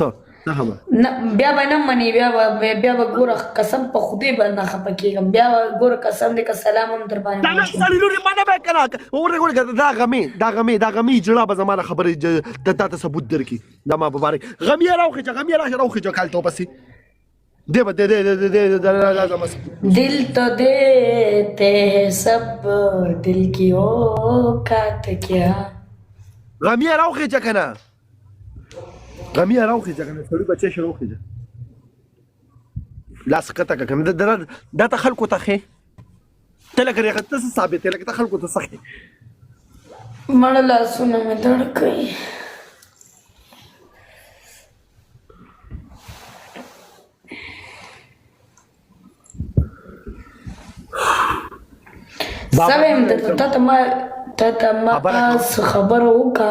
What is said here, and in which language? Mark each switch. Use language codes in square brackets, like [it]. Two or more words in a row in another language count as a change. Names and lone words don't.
[ps] بیا به نه منې بیا به ګوره قسم په خدای به نه خفه کېږم بیا به ګوره قسم دی که سلام هم در باندې دا غمې جړه به زما نه خبرې تا ته ثبوت درکړي دا ما مبارک غمې راوخېجه کالته پسې دے [ur] دل تو دیتے ہیں سب دل کی اوقات کیا [ps] غمیا راوخېجه که نه سړي بچی شي راوخېجه لاس ښکته که کنه دا ته خلکو ته ښې ته لکه ته څه ثابت یې لکه ته خلکو ته څه ښې مړه لاسونه مې دړ کوي سویم تا ته ما خبره وکړه